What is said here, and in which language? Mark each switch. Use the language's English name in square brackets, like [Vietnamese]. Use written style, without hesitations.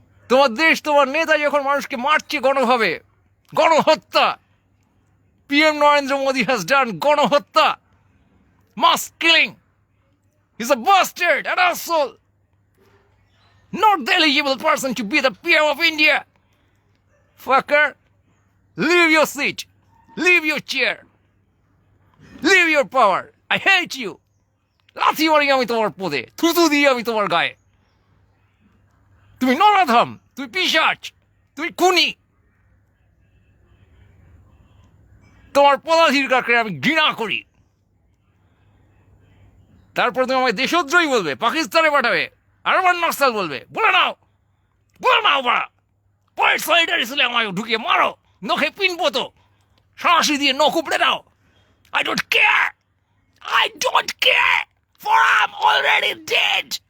[Bangla] তোমার দেশ, তোমার নেতা যখন মানুষকে মারছে গণভাবে, গণহত্যা, [English] PM Narendra Modi has done গণহত্যা, mass killing, is a bastard, an asshole, not the eligible person to be the PM of India. Fucker, leave your seat, leave your chair, leave your power. I hate you. [Bangla] লাথি মারি আমি তোমার পদে, থুতু দিই আমি তোমার গায়ে। তুমি নরাধম, তুমি পিশাচ, তুমি খুনি। তোমার পদাধিকারকে আমি ঘৃণা করি। তারপর তুমি আমায় দেশদ্রোহী বলবে, পাকিস্তানে পাঠাবে, আর আমার নকশাল বলবে। বলে নাও, বলে নাও বাড়া। পয়েন্ট সলিডারি ছিল আমায় ঢুকিয়ে মারো, নখে পিনবো তো, সাঁড়াশি দিয়ে নখ উপড়ে দাও। [English] I don't care. I don't care, for I'm already dead.